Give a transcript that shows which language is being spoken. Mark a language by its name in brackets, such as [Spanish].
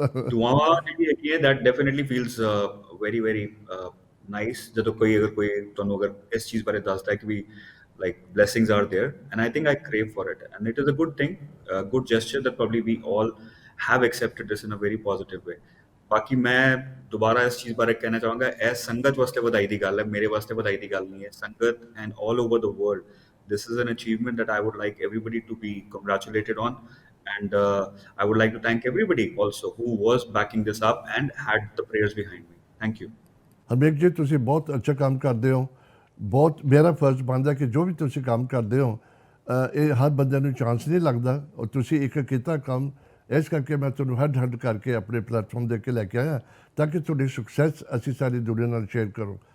[Punjabi] ਦੁਆਵਾਂ ਜਿਹੜੀ ਹੈਗੀ [English] that definitely feels very very nice [Punjabi] ਜਦੋਂ ਕੋਈ ਤੁਹਾਨੂੰ ਅਗਰ ਇਸ ਚੀਜ਼ ਬਾਰੇ ਦੱਸਦਾ ਹੈ ਕਿ ਵੀ [English] like blessings are there, and I think I crave for it, and it is a good thing, a good gesture that probably we all have accepted this in a very positive way. [Punjabi] ਬਾਕੀ ਮੈਂ ਦੁਬਾਰਾ ਇਸ ਚੀਜ਼ ਬਾਰੇ ਕਹਿਣਾ ਚਾਹਾਂਗਾ, ਇਹ ਸੰਗਤ ਵਾਸਤੇ ਵਧਾਈ ਦੀ ਗੱਲ ਹੈ, ਮੇਰੇ ਵਾਸਤੇ ਵਧਾਈ ਦੀ ਗੱਲ ਨਹੀਂ ਹੈ। [English] Sangat and all over the world, this is an achievement that I would like everybody to be congratulated on. And I would like to thank everybody also who was backing this up and had the prayers behind me. Thank you. [Punjabi] ਹਰਮੀਕ ਜੀ, ਤੁਸੀਂ ਬਹੁਤ ਅੱਛਾ ਕੰਮ ਕਰਦੇ ਹੋ। ਬਹੁਤ ਮੇਰਾ ਫਰਜ਼ ਬਣਦਾ ਕਿ ਜੋ ਵੀ ਤੁਸੀਂ ਕੰਮ ਕਰਦੇ ਹੋ, ਇਹ ਹਰ ਬੰਦੇ ਨੂੰ ਚਾਂਸ ਨਹੀਂ ਲੱਗਦਾ, ਔਰ ਤੁਸੀਂ ਇੱਕ ਕੀਤਾ ਕੰਮ, ਇਸ ਕਰਕੇ ਮੈਂ ਤੁਹਾਨੂੰ ਹੈਡ ਕਰਕੇ ਆਪਣੇ ਪਲੇਟਫਾਰਮ ਦੇ ਕੇ ਲੈ ਕੇ ਆਇਆ, ਤਾਂ ਕਿ ਤੁਹਾਡੀ ਸਕਸੈਸ ਅਸੀਂ ਸਾਰੀ ਦੁਨੀਆ ਨਾਲ ਸ਼ੇਅਰ ਕਰੋ।